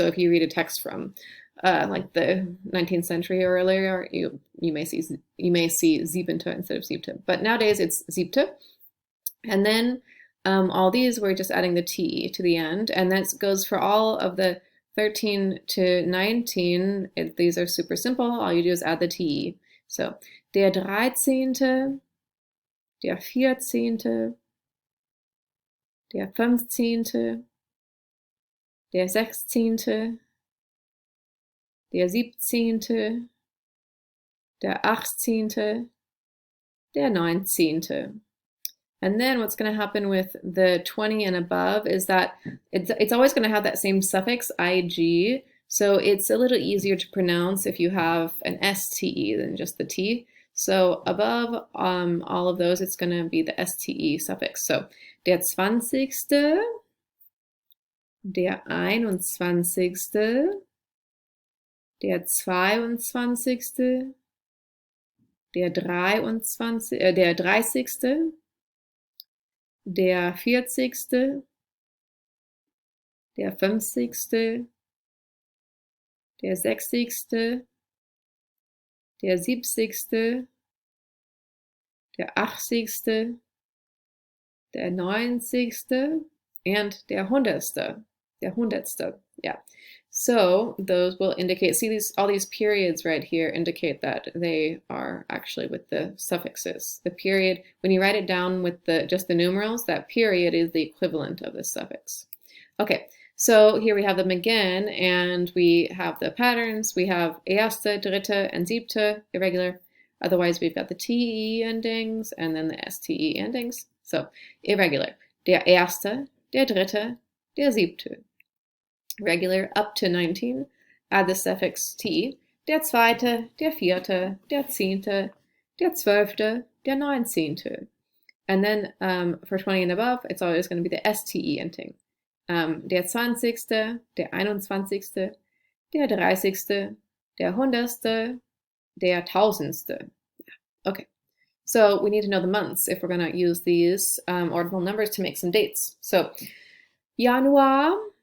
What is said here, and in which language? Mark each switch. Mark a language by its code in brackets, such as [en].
[en] So if you read a text from like the 19th century or earlier, you may see siebente instead of siebte. But nowadays it's siebte. And then all these, we're just adding the T to the end. And that goes for all of the 13 to 19. These are super simple. All you do is add the T. [de] So, der 13., der 14., der 15., der 16., der 17., der 18., der 19. [en] And then what's going to happen with the 20 and above is that it's always going to have that same suffix, ig, so it's a little easier to pronounce if you have an STE than just the T. So above all of those, it's going to be the STE suffix. [de] So, der 20., der 21., der 22., der 23., der 30., der 40., der 50., der 60., der 70., der 80., der 90., and der 100ste. Der 100ste, yeah. [en] So those will indicate, see all these periods right here indicate that they are actually with the suffixes. The period, when you write it down with just the numerals, that period is the equivalent of the suffix. Okay, so here we have them again, and we have the patterns. We have erste, dritte, and siebte, irregular. Otherwise, we've got the TE endings and then the STE endings. So, irregular. [de] Der erste, der dritte, der siebte. [en] Regular up to 19, add the suffix T. [de] Der zweite, der vierte, der zehnte, der zwölfte, der 19. [en] And then for 20 and above, it's always going to be the STE ending. [de] Der 20., der 21., der 30., der 100., der 1000. [en] Okay, so we need to know the months if we're going to use these ordinal numbers to make some dates. So, Januar,